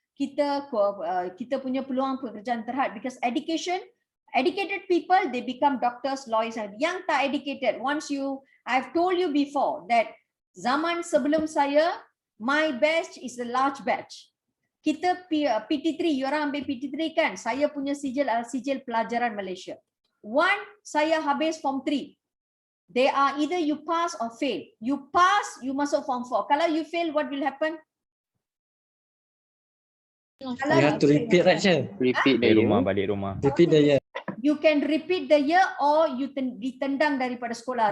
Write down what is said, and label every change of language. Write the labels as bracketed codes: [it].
[ms] Kita punya peluang pekerjaan terhad [en] because educated people, they become doctors, lawyers. [ms] Yang tak [en] educated, I've told you before that [ms] zaman sebelum saya, [en] my batch is a large batch. [ms] Kita PT3, you orang ambil PT3 kan? Saya punya sijil pelajaran Malaysia. Saya habis Form 3. [en] They are either you pass or fail. You pass, you [ms] masuk [en] Form 4. [ms] Kalau [en] you fail, what will happen? You have to repeat, right, Sir? Repeat the [ms] Balik rumah, [en] year. [ms] balik rumah. [en] Repeat the year. You can repeat the year or you [ms] ditendang daripada sekolah.